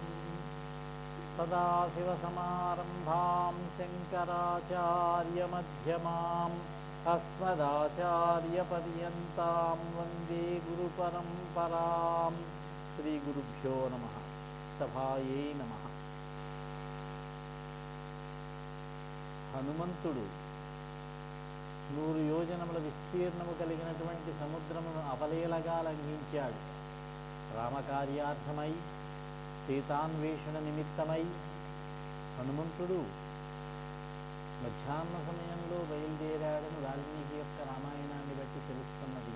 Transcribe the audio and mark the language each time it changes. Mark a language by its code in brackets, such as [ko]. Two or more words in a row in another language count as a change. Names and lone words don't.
[sa] सदाशिवसमारम्भां शङ्कराचार्यमध्यमाम् अस्मदाचार्यपर्यन्तां वन्दे गुरुपरम्परां श्रीगुरुभ्यो नमः सभायै नमः [te] హనుమంతుడు 100 యోజనముల విస్తీర్ణము కలిగినటువంటి సముద్రమును అవలీలగా లంఘించాడు. రామకార్యార్థమై సీతాన్వేషణ నిమిత్తమై హనుమంతుడు మధ్యాహ్న సమయంలో బయలుదేరాడని వాల్మీకి యొక్క రామాయణాన్ని బట్టి తెలుస్తున్నది.